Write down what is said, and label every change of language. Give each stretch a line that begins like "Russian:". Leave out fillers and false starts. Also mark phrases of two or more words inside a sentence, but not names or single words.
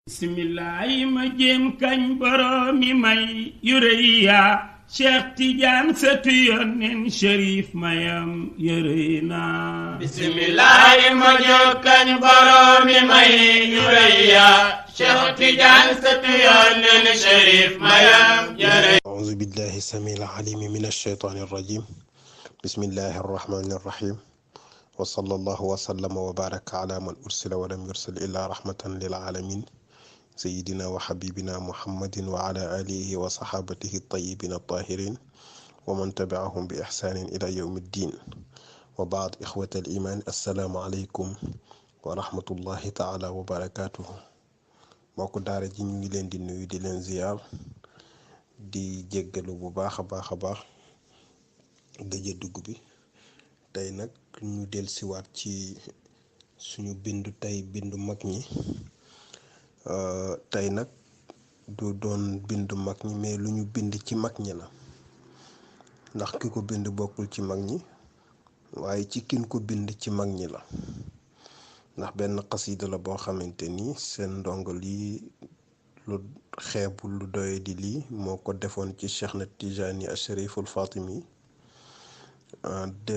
Wolof: bismillaay ma jéem kañ boroomi may yu rëy yaa Cheikh Tidiane sëtu Yonent Cherif mayam yërëy naa. bismillaay ma jéem kañ boroomi may yu rëy yaa Cheikh Tidiane sëtu Yonent Cherif mayam yërëy.
Arabic: أعوذ بالله السميع العليم من الشيطان الرجيم بسم الله الرحمن الرحيم وصلى الله وسلم وبارك على من أرسل ولم يرسل إلا رحمة للعالمين سيدنا وحبيبنا محمد وعلى آله وصحابته الطيبين الطاهرين ومن تبعهم بإحسان إلى يوم الدين وبعد إخوة الإيمان السلام عليكم ورحمة الله تعالى وبركاته
Wolof: mbokk daara ji ñu ngi leen di nuyu di leen ziyaar di jéggalu bu baax a baax gëj a dugg bi tey nag ñu dellusiwaat ci suñu bindu tey bindu mag ñi tey nag du doon bindu mag ñi mais lu ñu bind ci mag ñi la ndax ki ko bind bokkul ci mag ñi waaye ci kin ko bind ci mag ñi la ndax benn xasida la boo xamante ni seen ndongo lii lu xeebul lu doye di lii moo ko defoon ci Cheikh na Tijani Cheriful Fatimi en